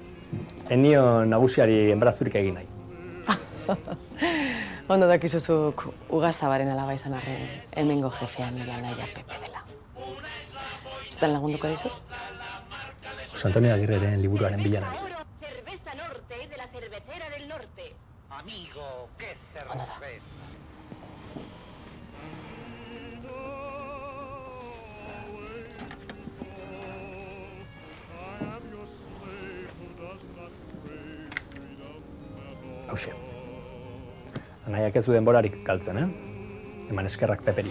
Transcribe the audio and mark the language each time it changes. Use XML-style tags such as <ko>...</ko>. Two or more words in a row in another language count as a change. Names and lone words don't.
<eu>Enio nagusiari enbarazurik egin nahi. Ondo dakizuzuk Ugazabaren alaba izan arren, hemengo jefea nire anaia Pepe dela. Zutan lagunduko dizut? Jose Antonio Agirreren liburuaren bila nabil.</eu> <es>Cerveza Norte de la cervecera del norte. Amigo, qué</es> <eu>Ondo da. Hauxe. Anaiak ez du denborarik galtzen, Eman eskerrak Peperi.</eu>